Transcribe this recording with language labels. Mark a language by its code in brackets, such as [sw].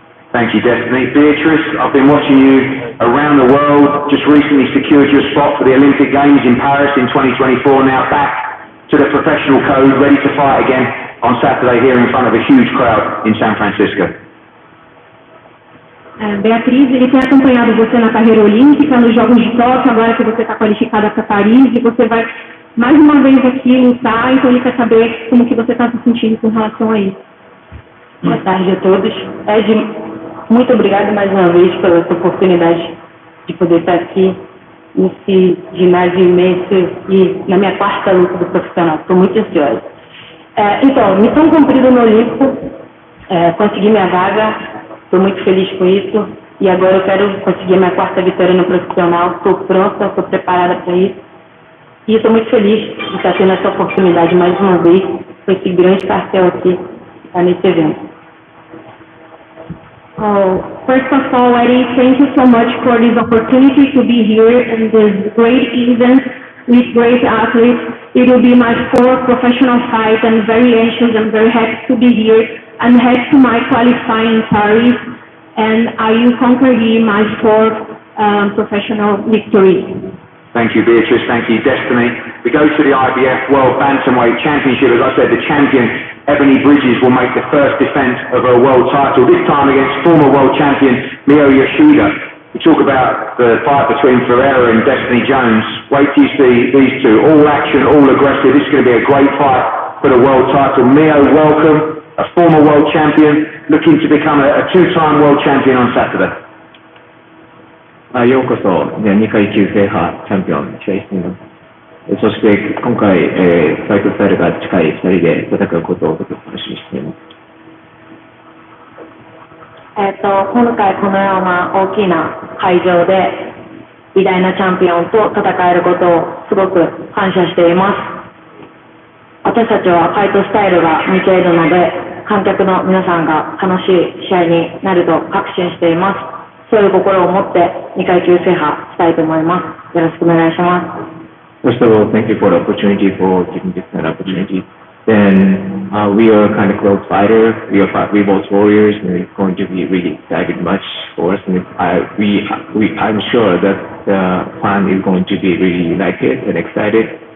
[en] Thank you, Destiny. Beatrice, I've been watching you around the world, just recently secured your spot for the Olympic Games in Paris in 2024, now back to the professional code, ready to fight again on Saturday here in front of a huge crowd in San Francisco. [pt] Beatriz, ele tem acompanhado você na carreira olímpica, nos Jogos de Tóquio, agora que você está qualificada para Paris, e você vai mais uma vez aqui lutar, então ele quer saber como que você está se sentindo com relação a isso. Boa tarde a todos. Ed, muito obrigada mais uma vez pela essa oportunidade de poder estar aqui nesse ginásio imenso e na minha quarta luta do profissional. Estou muito ansiosa. Então, missão cumprida no Olímpico, consegui minha vaga, estou muito feliz com isso e agora eu quero conseguir minha quarta vitória no profissional. Estou pronta, estou preparada para isso e estou muito feliz de estar tendo essa oportunidade mais uma vez com esse grande cartel aqui nesse evento. [en] Oh, first of all, Eddie, thank you so much for this opportunity to be here in this great event with great athletes. It will be my fourth professional fight. I'm very anxious and very happy to be here. I'm happy to my qualifying Paris, and I will conquer here my fourth professional victory. Thank you, Beatrice. Thank you, Destiny. We go to the IBF World Bantamweight Championship. As I said, the champion, Ebony Bridges, will make the first defence of her world title, this time against former world champion Mio Yosida. We talk about the fight between Ferreira and Destiny Jones. Wait till you see these two. All action, all aggressive. This is going to be a great fight for the world title. Mio, welcome. A former world champion, looking to become a two-time world champion on Saturday. [ja] ようこそ、2階級制覇チャンピオン、試合しています。そして今回、ファイトスタイルが近い2人で戦うことをとても楽しみにしています。今回このような大きな会場で偉大なチャンピオンと戦えることをすごく感謝しています。私たちはファイトスタイルが似ているので、観客の皆さんが楽しい試合になると確信しています。そういう心を持って2階級制覇したいと思います。よろしくお願いします。 [en] First of all, thank you for the opportunity, for giving this kind of opportunity. Then we are kind of close fighter. We are both warriors, and it's going to be really exciting match for us. And I'm sure that the fan is going to be really united and excited.